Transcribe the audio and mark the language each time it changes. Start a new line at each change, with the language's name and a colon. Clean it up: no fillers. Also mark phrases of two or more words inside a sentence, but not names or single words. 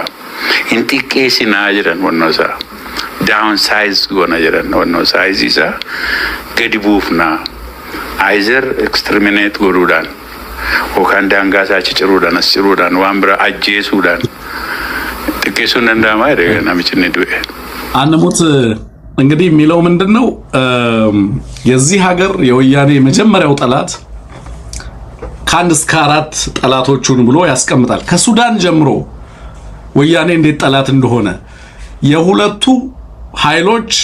Oromo: Hin xiqqeessinaa jedhan wannoo isaa. Downsize goona jedhan wannoo size isaa gadi buufnaa.
English: Either exterminate
Oromo: godhuudhaan yookaan daangaa isaa cicciruudhaan as ciruudhaan waan bira ajjeesuudhaan xiqqeessuun danda'ama jedhe namichi inni du'e.
Amharic: አንሙት እንግዲህ የሚለው ምንድነው የዚህ ሀገር የወያኔ መጀመሪያው ጠላት ከአንድ እስከ አራት ጠላቶቹን ብሎ ያስቀምጣል። ከሱዳን ጀምሮ ወያኔ እንዴት ጠላት እንደሆነ የሁለቱ ኃይሎች